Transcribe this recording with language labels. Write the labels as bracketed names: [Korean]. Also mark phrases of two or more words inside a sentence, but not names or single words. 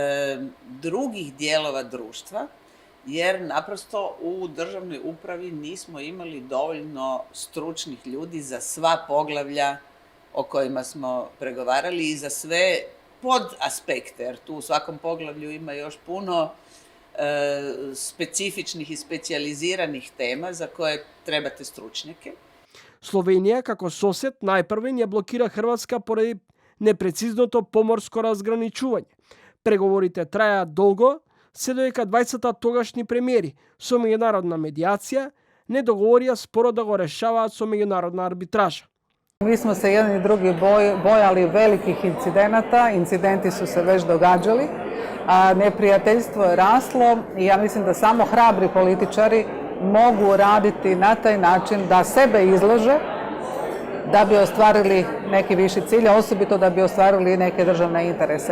[Croatian] drugih dijelova društva, jer naprosto u državnoj upravi nismo imali dovoljno stručnih ljudi za sva poglavlja o kojima smo pregovarali i za sve podaspekte, jer tu u svakom poglavlju ima još puno specifičnih i specijaliziranih tema za koje trebate stručnjake. [Macedonian] Словенија како сосед најпрвен ја блокира Хрватска поради непрецизното поморско разграничување. Преговорите траја долго, се додека двајцата тогашни премиери со меѓународна медијација не договорија споро да го решаваат со меѓународна арбитража. [Croatian] Mi smo se jedan i drugi bojali velikih incidenata, incidenti su se već događali, a neprijateljstvo je raslo i ja mislim da samo hrabri političari mogu raditi na taj način da sebe izlože da bi ostvarili neki viši cilj, a osobito da bi ostvarili neke državne interese.